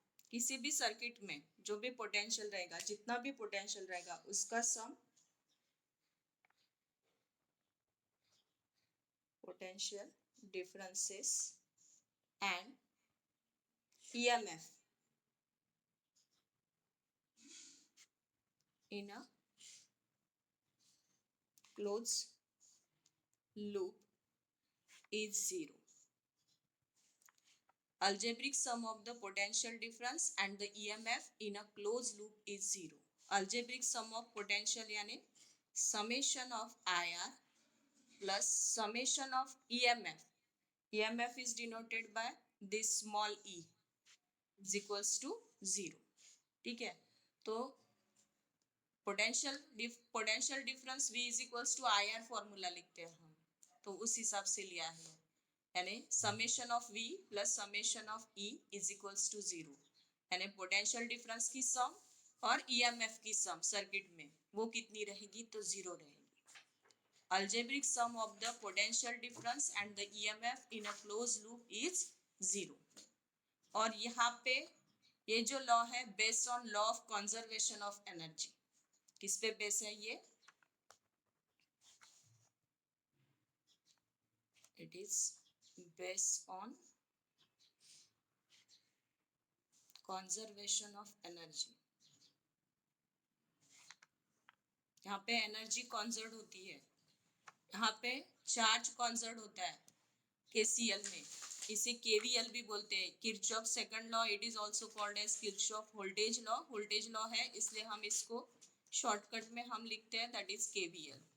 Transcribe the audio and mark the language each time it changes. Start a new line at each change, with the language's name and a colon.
Hindi: किसी भी सर्किट में जो भी पोटेंशियल रहेगा, जितना भी पोटेंशियल रहेगा उसका सम, potential differences and EMF
English: in a closed loop is zero. Algebraic sum of the potential difference and the EMF in a closed loop is zero. Algebraic sum of potential
Hindi: यानी
English: summation of IR plus summation of EMF. EMF is denoted by this small e is equals to 0,
Hindi: ठीक है। तो potential difference V is equals to IR formula लिखते हैं हम, तो उस हिसाब से लिया है, यानी summation of V plus summation of E is equals to 0, यानी पोटेंशियल डिफरेंस की सम और EMF की सम सर्किट में वो कितनी रहेगी, तो 0 रहेगी।
English: Algebraic sum of the potential difference and the EMF in a closed loop is 0।
Hindi: और यहाँ पे ये जो लॉ है
English: based on law of conservation of energy,
Hindi: किस पे बेस है ये,
English: It is based on conservation of energy.
Hindi: यहाँ पे एनर्जी कॉन्जर्व होती है, यहाँ पे चार्ज कॉन्जर्व होता है केसीएल में, इसे केवीएल भी बोलते हैं, Kirchhoff second law,
English: It is also called as Kirchhoff voltage law.
Hindi: Voltage law है इसलिए हम इसको शॉर्टकट में हम लिखते हैं दैट इज केवीएल।